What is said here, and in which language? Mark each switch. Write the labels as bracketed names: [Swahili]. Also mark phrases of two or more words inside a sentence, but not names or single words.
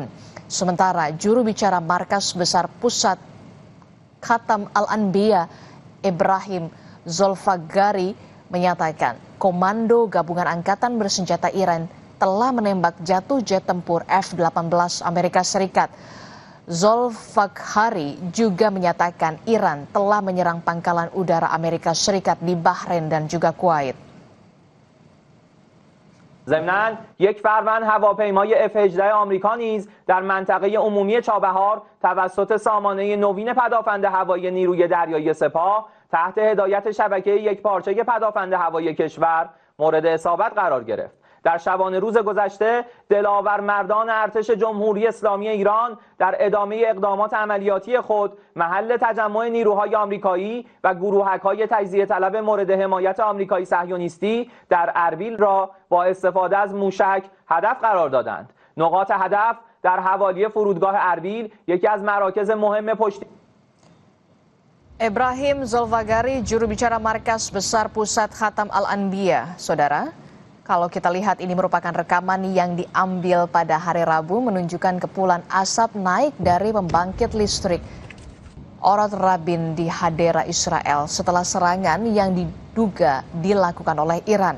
[Indonesian] Sementara juru bicara Markas Besar Pusat Khatam Al-Anbiya Ibrahim Zolfagari menyatakan Komando Gabungan Angkatan Bersenjata Iran telah menembak jatuh jet tempur F-18 Amerika Serikat. Zolfaghari juga menyatakan Iran telah menyerang pangkalan udara Amerika Serikat di Bahrain dan juga Kuwait. [Persian] ضمناً یک فروند هواپیمای F-18 آمریکا نیز در منطقه عمومی چابهار توسط سامانه نوین پدافند هوایی نیروی دریایی سپاه تحت هدایت شبکه یکپارچه پدافند هوایی کشور مورد اصابت قرار گرفت. در شبانه روز گذشته دلاور مردان ارتش جمهوری اسلامی ایران در ادامه اقدامات عملیاتی خود محل تجمع نیروهای آمریکایی و گروهک‌های تجزیه طلب مورد حمایت آمریکایی صهیونیستی در اربیل را با استفاده از موشک هدف قرار دادند. نقاط هدف در حوالی فرودگاه اربیل یکی از مراکز مهم پشتی [Indonesian] Ibrahim Zolfagari, juru bicara Markas Besar Pusat Khatam Al-Anbiya. Saudara, kalau kita lihat ini merupakan rekaman yang diambil pada hari Rabu menunjukkan kepulan asap naik dari pembangkit listrik Orot Rabin di Hadera, Israel setelah serangan yang diduga dilakukan oleh Iran.